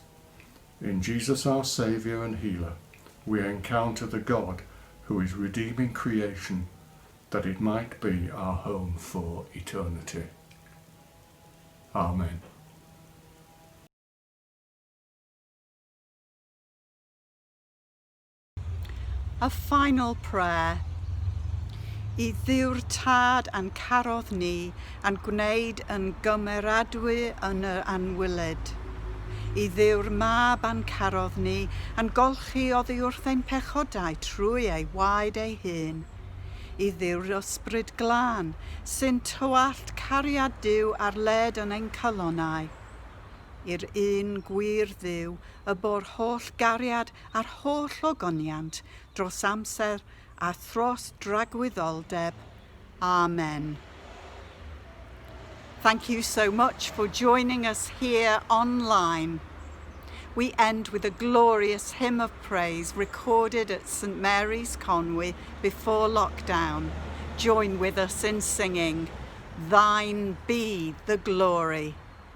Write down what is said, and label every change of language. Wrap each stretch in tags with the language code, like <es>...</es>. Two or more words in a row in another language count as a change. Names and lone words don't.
<en>In Jesus our Saviour and Healer, we encounter the God who is redeeming creation, that it might be our home for eternity. Amen. A final prayer.</en> <cy>I ddiw'r tad a'n carodd ni, a'n gwneud yn gymeradwy yn yr anwyled. I ddiw'r mab a'n carodd ni, a'n golchi oddi wrth ein pechodau trwy ei waed ei hun. I ddiw'r ysbryd glân, sy'n tywallt cariad Duw ar led yn ein calonnau. I'r un gwir Dduw, y bo'r holl gariad a'r holl ogoniant dros amser a thros dragwyddoldeb. Amen.</cy> <en>Thank you so much for joining us here online. We end with a glorious hymn of praise recorded at St Mary's, Conwy before lockdown. Join with us in singing, Thine be the glory.</en>